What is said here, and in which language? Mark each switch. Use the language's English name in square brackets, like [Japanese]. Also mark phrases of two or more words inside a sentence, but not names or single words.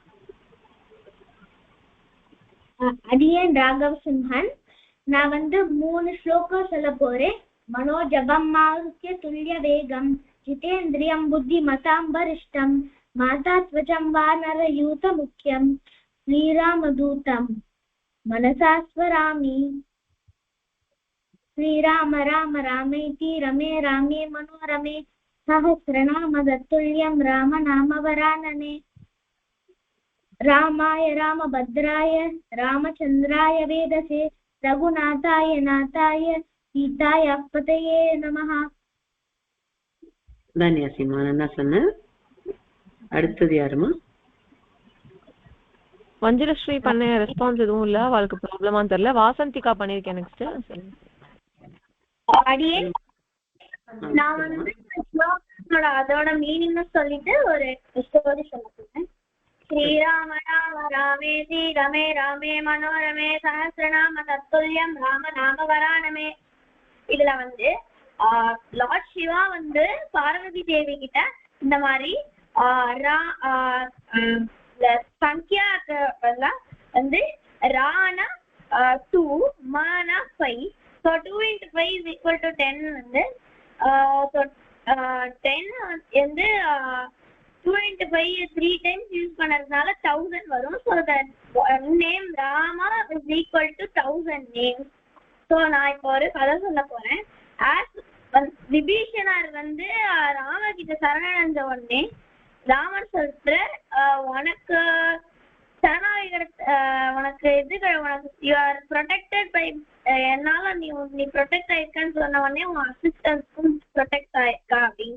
[Tamil] அடியன் ராகவ் சிம்ஹன். நான் 3 ஸ்லோகம் சொல்ல போறேன். [Sanskrit] मनोजवं मारुत तुल्य वेगं जितेन्द्रियं बुद्धि मतां वरिष्ठम् वात आत्मजं वानर यूथ मुख्यं श्रीरामदूतं मनसा स्मरामि श्रीराम राम रामेति रमे रामे मनोरमे सहस्रनाम तत्तुल्यं राम नाम वरानने रामाय रामभद्राय रामचन्द्राय वेदसे रघुनाथाय नाथाय सीताय पतये नमः. [Tamil] தன்யாசிமா என்ன சொன்ன? அடுத்தது யாருமா? மஞ்சுளஸ்ரீ பண்ண ரெஸ்பான்ஸ் எதுவும் இல்ல, அவளுக்கு ப்ராப்ளமான்னு தெரியல. வாசந்திகா பண்ணிருக்கேன். நெக்ஸ்ட் அடியே நான் வந்து அதோட மீனிங் சொல்லிட்டு ஒரு ஸ்டோரி சொல்ல போறேன். [Sanskrit] श्रीराम राम रामेति रमे रामे मनोरमे सहस्रनाम तत्तुल्यं राम नाम वरानमे. [Tamil] இதுல வந்து லார்ட் சிவா வந்து பார்வதி தேவி கிட்ட இந்த மாதிரி சங்கியா வந்து ரானா 2 மானா 5 [English] so 2 into 5 is equal to 10 [Tamil] வந்து so 10 வந்து [English] 2 into 5 3 times [Tamil] யூஸ் பண்ணறதுனால 1000 வரும். [English] so that name Rama is equal to 1000 names. [Tamil] so நான் இப்போ ஒரு கதை சொல்ல போறேன். as விபீஷணர் வந்து ராம கிட்ட சரணடைஞ்ச உடனே ராமன் சொல்றார், உனக்கு சரணாகிற உனக்கு உனக்கு [English] you are protected by [Tamil] என்னால நீ ப்ரொடெக்ட் ஆயிருக்கான்னு சொன்ன உடனே உன் அசிஸ்டன்ஸ்க்கும் ப்ரொடெக்ட் ஆயிருக்கா அப்படின்னு.